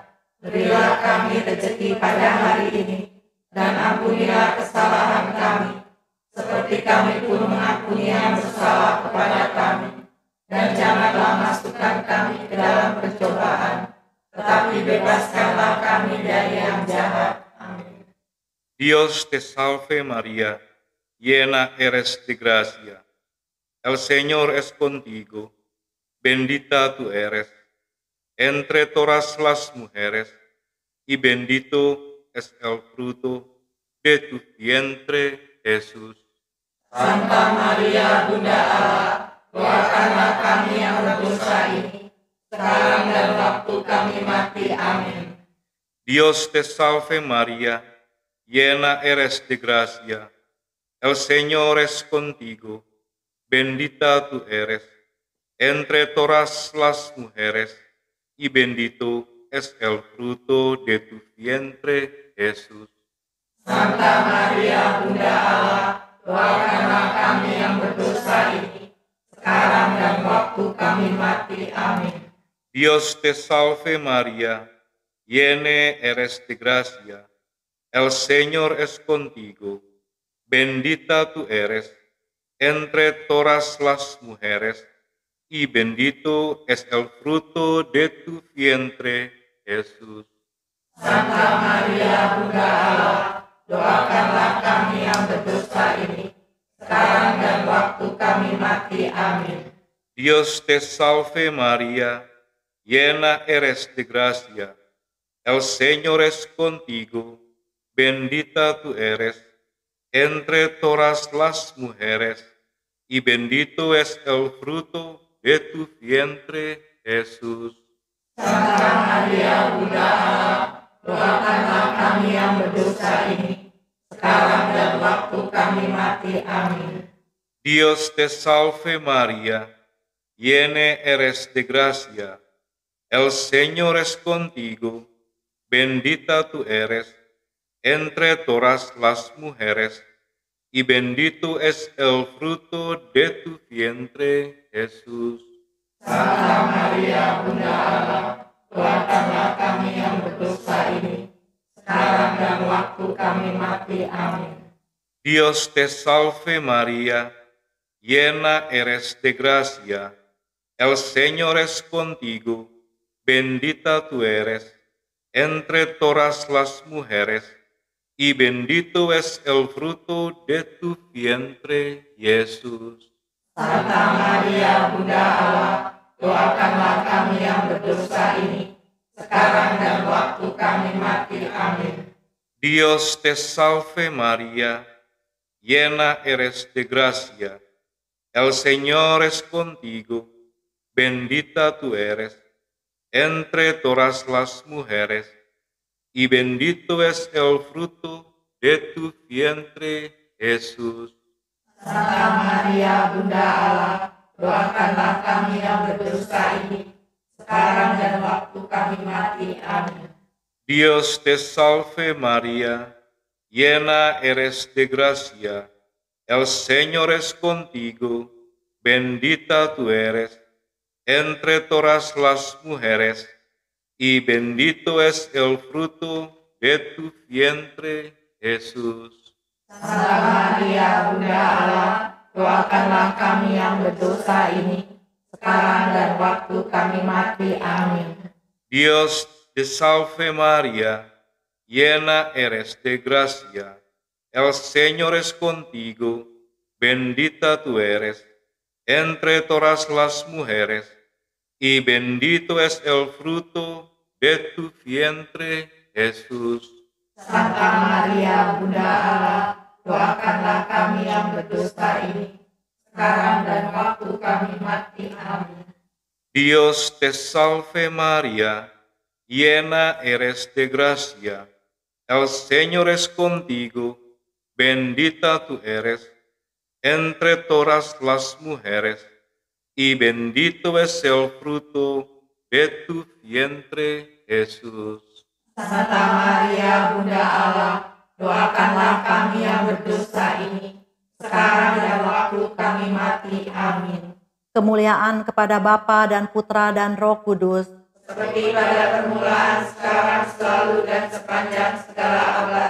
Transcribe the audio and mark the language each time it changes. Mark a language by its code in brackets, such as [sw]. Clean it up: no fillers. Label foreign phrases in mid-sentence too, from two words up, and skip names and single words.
[id] Berilah kami rezeki pada hari ini, dan ampunilah kesalahan kami, seperti kami pun mengampuni yang bersalah kepada kami. Dan janganlah masukkan kami ke dalam pencobaan, tetapi bebaskanlah kami dari yang jahat. Amin. [es] Dios te salve María, llena eres de gracia. El Señor es contigo, bendita tú eres entre todas las mujeres, y bendito es el fruto de tu vientre, Jesús. [id] Santa Maria, Bunda Allah, doakanlah kami yang berdosa ini, sekarang dan waktu kami mati. Amin. [es] Dios te salve María, llena eres de gracia. El Señor es contigo, bendita tú eres entre todas las mujeres, y bendito es el fruto de tu vientre, Jesús. [id] Santa Maria, Bunda Allah, doakanlah kami yang berdosa ini, sekarang dan waktu kami mati. Amin. [es] Dios te salve María, llena eres de gracia. El Señor es contigo, bendita tú eres entre todas las mujeres, y bendito es el fruto de tu vientre, Jesús. [id] Santa Maria, Bunda Allah, doakanlah kami yang berdosa ini, sekarang dan waktu kami mati. Amin. [es] Dios te salve María, llena eres de gracia. El Señor es contigo, bendita tú eres entre todas las mujeres, y bendito es el fruto de tu vientre, Jesús. [id] Santa Maria, Bunda Allah, doakanlah kami yang berdosa ini, sekarang dan waktu kami mati. Amin. [es] Dios te salve María, llena eres de gracia. El Señor es contigo, bendita tú eres entre todas las mujeres, y bendito es el fruto de tu vientre, Jesús. [id] Santa Maria, Bunda Allah, doakanlah kami yang berdosa ini, sekarang dan waktu kami mati. Amin. [es] Dios te salve María, llena eres de gracia. El Señor es contigo, bendita tú eres entre todas las mujeres, y bendito es el fruto de tu vientre, Jesús. [id] Santa Maria, Bunda Allah, doakanlah kami yang berdosa ini, sekarang dan waktu kami mati. Amin. [es] Dios te salve María, llena eres de gracia, el Señor es contigo, bendita tú eres entre todas las mujeres, y bendito es el fruto de tu vientre, Jesús. [id] Santa Maria, Bunda Allah, doakanlah kami yang berdosa ini, sekarang dan waktu kami mati. Amin. [es] Dios te salve María, llena eres de gracia, el Señor es contigo, bendita tú eres entre todas las mujeres, y bendito es el fruto de tu vientre, Jesús. [id] Santa Maria, Bunda Allah, doakanlah kami yang berdosa ini, sekarang dan waktu kami mati. Amin. [es] Dios te salve María, llena eres de gracia, el Señor es contigo, bendita tú eres entre todas las mujeres, y bendito es el fruto de tu vientre, Jesús. [id] Santa Maria, Bunda Allah, doakanlah kami yang berdosa ini, sekarang dan waktu kami mati. Amin. [es] Dios te salve María, llena eres de gracia, el Señor es contigo, bendita tú eres entre todas las mujeres, y bendito es el fruto de tu vientre, Jesús. [id] Santa Maria, Bunda Allah, doakanlah kami yang berdosa ini, sekarang dan waktu kami mati. Amin. Kemuliaan kepada Bapa dan Putra dan Roh Kudus, Seperti pada permulaan, sekarang, selalu, dan sepanjang segala abad.